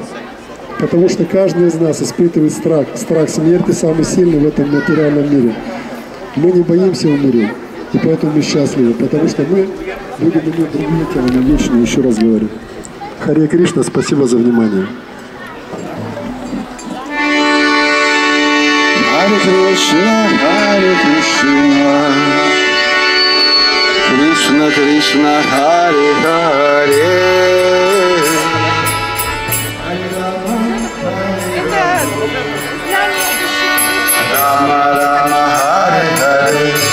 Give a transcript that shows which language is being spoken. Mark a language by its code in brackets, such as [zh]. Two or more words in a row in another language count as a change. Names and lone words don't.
[ru] Потому что каждый из нас испытывает страх. Страх смерти самый сильный в этом материальном мире. Мы не боимся умереть, и поэтому мы счастливы. Потому что мы будем иметь другие тела на вечные, еще раз говорю. Харе Кришна, спасибо за внимание. Харе Кришна, Харе Кришна, Кришна Кришна, Харе Харе. Рама Рама, Харе Харе.